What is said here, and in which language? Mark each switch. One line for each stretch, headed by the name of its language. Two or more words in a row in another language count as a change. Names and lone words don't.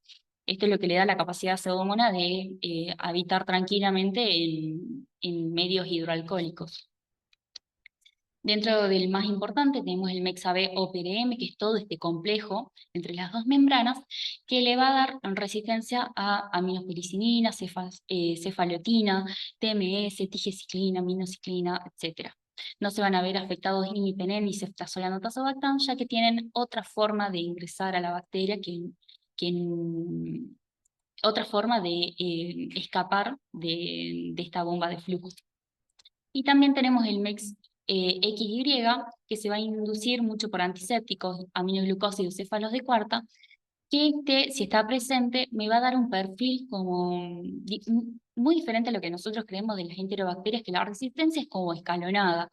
Spanish: Esto es lo que le da la capacidad a Pseudomonas de habitar tranquilamente en medios hidroalcohólicos. Dentro del más importante tenemos el MexAB-OPRM, que es todo este complejo entre las dos membranas, que le va a dar resistencia a aminopericinina, cefalotina, TMS, tigeciclina, minociclina, etc. No se van a ver afectados imipenem ni ceftazolam tazobactam, ya que tienen otra forma de ingresar a la bacteria otra forma de escapar de esta bomba de flujo. Y también tenemos el MEX XY, que se va a inducir mucho por antisépticos, aminoglucósidos, céfalos de cuarta, que si está presente, me va a dar un perfil como muy diferente a lo que nosotros creemos de las enterobacterias, que la resistencia es como escalonada.